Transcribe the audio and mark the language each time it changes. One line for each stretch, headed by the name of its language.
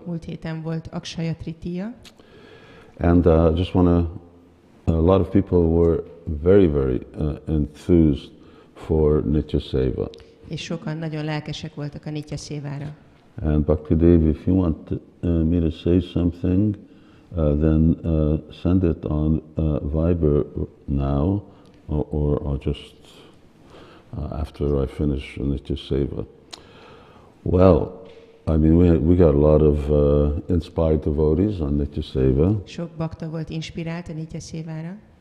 Hungarian: Múlt héten volt Akshaya Tritiya.
English: And just want to, a lot of people were very enthused for Nitya Seva.
Hungarian: És sokan nagyon lelkesek voltak a Nitya Szévára.
English: And Bhakti Devi, if you want me to say something, then send it on Viber now, or I'll just after I finish Nitya Seva. Well, I mean, we got a lot of inspired devotees on Nitya Seva.
Hungarian: Sok bakta volt inspirált a Nitya Szévára.